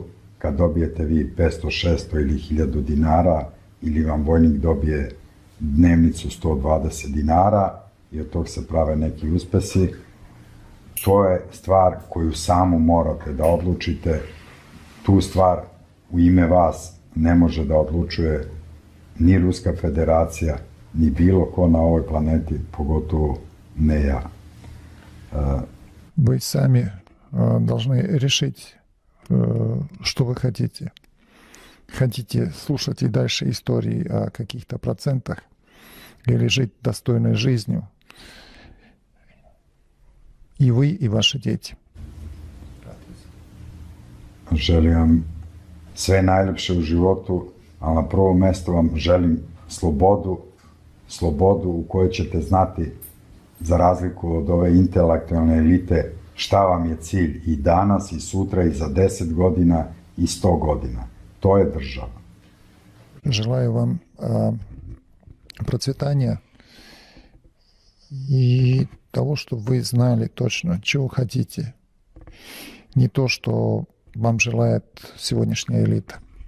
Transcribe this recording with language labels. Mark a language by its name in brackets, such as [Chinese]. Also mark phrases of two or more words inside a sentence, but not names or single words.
[Serbian] Kad dobijete vi 500, 600 ili 1000 dinara, ili vam vojnik dobije dnevnicu 120 dinara i od tog se prave neki uspesi, to je stvar koju samo morate da odlučite. Tu stvar u ime vas ne može da odlučuje ni Ruska federacija, ni bilo ko na ovoj planeti, pogotovo ne ja. [Russian] Вы сами должны решить, что вы хотите. Хотите слушать и дальше истории о каких-то процентах или жить достойной жизнью? И вы, и ваши дети. [Serbian] Želim vam sve najlepše u životu, ali na prvom mjestu vam želim slobodu u kojoj ćete znati, za razliku od ove intelektualne elite, šta vam je cilj i danas, i sutra, i za 10 godina, i 100 godina. To je država. [Russian] Желаю вам процветания и того, чтобы вы знали точно, чего хотите. Не то, что вам желает сегодняшняя элита.